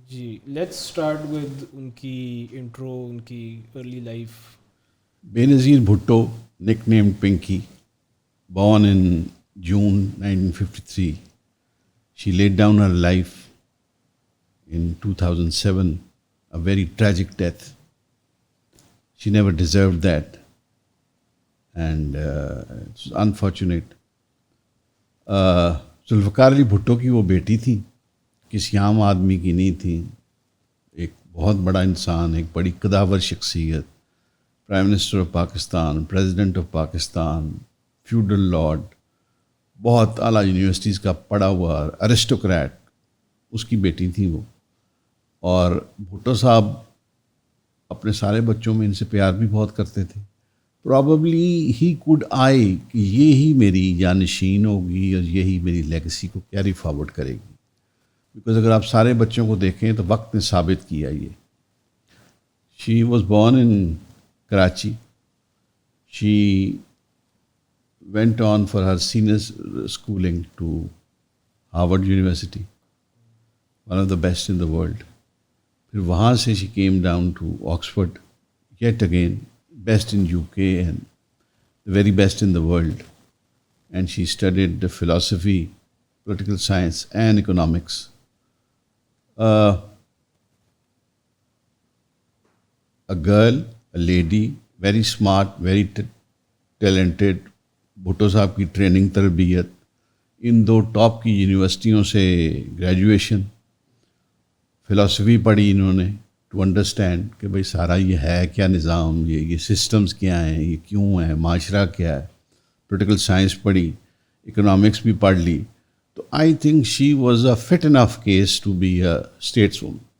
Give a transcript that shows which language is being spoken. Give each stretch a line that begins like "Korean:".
English: جی، let's start with
Urdu: in کی
English: Intro, ان کی early life. Benazir Bhutto, nick named Pinky, born in June 1953. She laid down her life in 2007, a very tragic death. She never deserved that, and it's unfortunate.
Urdu: Zulfiqar Ali Bhutto کی وہ بیٹی تھی، کسی عام آدمی کی نہیں تھی. ایک بہت بڑا انسان، ایک بڑی قداور شخصیت، prime minister of Pakistan, president of Pakistan, feudal lord, بہت اعلیٰ یونیورسٹیز کا پڑھا ہوا ایرسٹوکریٹ، اس کی بیٹی تھی وہ. اور بھٹو صاحب اپنے سارے بچوں میں ان سے پیار بھی بہت کرتے تھے.
English: probably he could آئی
Urdu: کہ یہی میری جانشین ہوگی اور یہی میری لیگسی کو کیری فارورڈ کرے گی. بیکاز اگر آپ سارے بچوں کو دیکھیں تو وقت نے ثابت کیا یہ.
English: She was born in Karachi. She went on for her senior schooling to Harvard University, one of the best in the world.
Urdu: پھر وہاں سے
English: she came down to Oxford, yet again best in UK and the very best in the world. And she studied the philosophy, political science and economics. A girl, a lady, very smart, very talented.
Urdu: Bhutto صاحب کی training, تربیت، ان دو top کی یونیورسٹیوں سے graduation, philosophy پڑھی انہوں نے،
English: to understand
Urdu: کہ بھائی سارا یہ ہے کیا نظام، یہ سسٹمز کیا ہیں، یہ کیوں ہے، معاشرہ کیا ہے. پولیٹیکل سائنس پڑھی، اکنامکس بھی پڑھ لی.
English: تو I think she was a fit enough case to be a stateswoman.